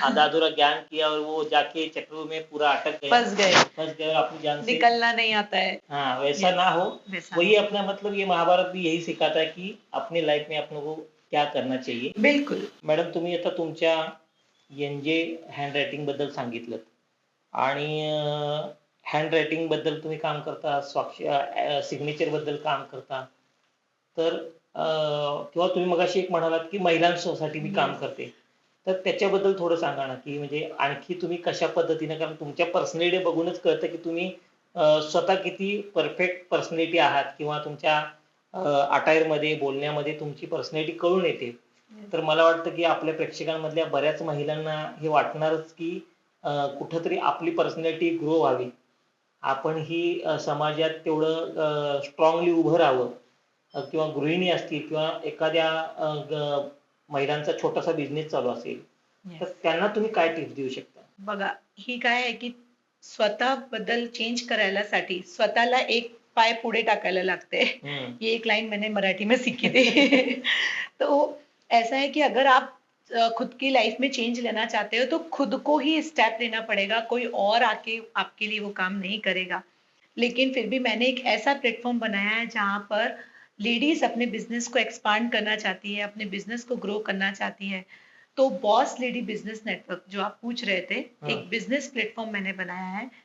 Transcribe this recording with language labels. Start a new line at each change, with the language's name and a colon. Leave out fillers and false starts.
Hindi: आधा अधूरा ज्ञान किया और वो जाके चक्रों में पूरा अटक गया, फंस गए और अपनी जान से निकलना नहीं आता है. हाँ वैसा ना हो. वही अपना मतलब ये महाभारत भी यही सिखाता है की अपनी लाईफ में आपण को क्या करना चाहिए. बिलकुल.
Marathi: मॅडम तुम्ही आता तुमच्या NJ हँडरायटिंग बद्दल सांगितलं आणि हँडरायटिंग बद्दल तुम्ही काम करता, सिग्नेचर बद्दल काम करता, तर किंवा तुम्ही मगाशी एक म्हणालात की महिलांसाठी मी काम करते, तर त्याच्याबद्दल थोडं सांगा ना, की म्हणजे आणखी तुम्ही कशा पद्धतीने, कारण तुमच्या पर्सनॅलिटी बघूनच कळतं की तुम्ही स्वतः किती परफेक्ट पर्सनॅलिटी आहात किंवा तुमच्या अटायरमध्ये, बोलण्यामध्ये तुमची पर्सनॅलिटी कळून येते. तर मला वाटतं की आपल्या प्रेक्षकांमधल्या बऱ्याच महिलांना हे वाटणारच की कुठंतरी आपली पर्सनॅलिटी ग्रो व्हावी, आपण ही समाजात तेवढं स्ट्रॉंगली उभं राहावं, किंवा गृहिणी असतील किंवा एखाद्या महिलांचा छोटासा बिझनेस चालू असेल, तर त्यांना तुम्ही काय टिप्स देऊ शकता? बघा, ही काय आहे की स्वतः बद्दल चेंज करायलासाठी स्वतःला एक पाय पुढे टाकायला लागते.
Hindi: ये एक लाइन मैंने मराठी में सीखी थी. तो ऐसा है कि अगर आप खुद की लाइफ में चेंज लेना चाहते हो तो खुद को ही स्टेप लेना पड़ेगा, कोई और आके आपके लिए वो काम नहीं करेगा. लेकिन फिर भी मैंने एक ऐसा प्लेटफॉर्म बनाया है जहाँ पर लेडीज अपने बिजनेस को एक्सपांड करना चाहती है, अपने बिजनेस को ग्रो करना चाहती है, तो बॉस लेडी बिजनेस नेटवर्क जो आप पूछ रहे थे, एक बिजनेस प्लेटफॉर्म मैंने बनाया है